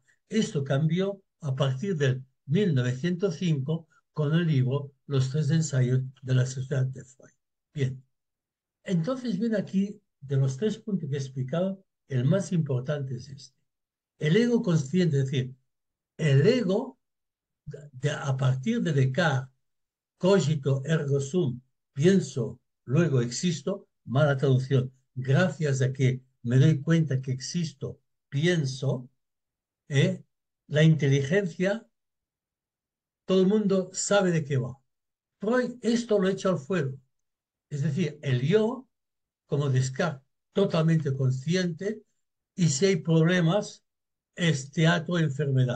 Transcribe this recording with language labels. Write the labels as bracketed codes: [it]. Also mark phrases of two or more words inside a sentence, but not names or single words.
[es] Esto cambió a partir del 1905 con el libro Los tres ensayos de la sociedad de Freud. Bien, entonces viene aquí, de los tres puntos que he explicado, el más importante es este. El ego consciente, es decir, el ego, a partir de Descartes, [la] cogito ergo sum, [es] pienso, luego existo, mala traducción. Gracias a que me doy cuenta que existo, pienso, ¿eh? La inteligencia, todo el mundo sabe de qué va. Freud esto lo echa al fuego. Es decir, el yo, como Descartes, totalmente consciente, y si hay problemas, es teatro enfermedad.